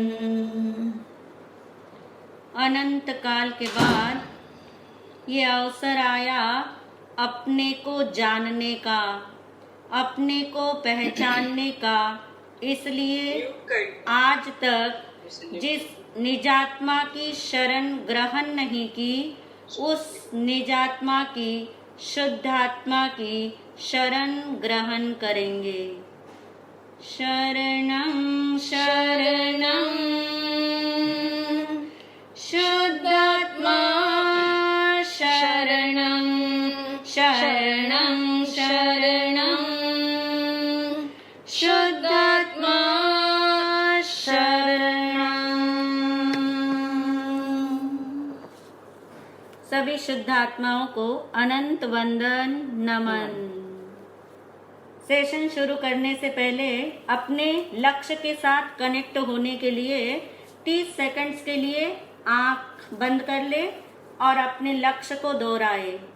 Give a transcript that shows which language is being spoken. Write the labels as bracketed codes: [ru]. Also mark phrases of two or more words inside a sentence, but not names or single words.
[hi] अनंत काल के बाद ये अवसर आया अपने को जानने का, अपने को पहचानने का। इसलिए आज तक जिस निजात्मा की शरण ग्रहण नहीं की, उस निजात्मा की, शुद्धात्मा की शरण ग्रहण करेंगे। [sa] शरणं शरणं शुद्धात्मा, शरणं शरणं शरणं शुद्धात्मा शरणं। [hi] सभी शुद्धात्माओं को अनंत वंदन नमन। सेशन शुरू करने से पहले अपने लक्ष्य के साथ कनेक्ट होने के लिए 30 सेकंड्स के लिए आंख बंद कर ले और अपने लक्ष्य को दोहराए।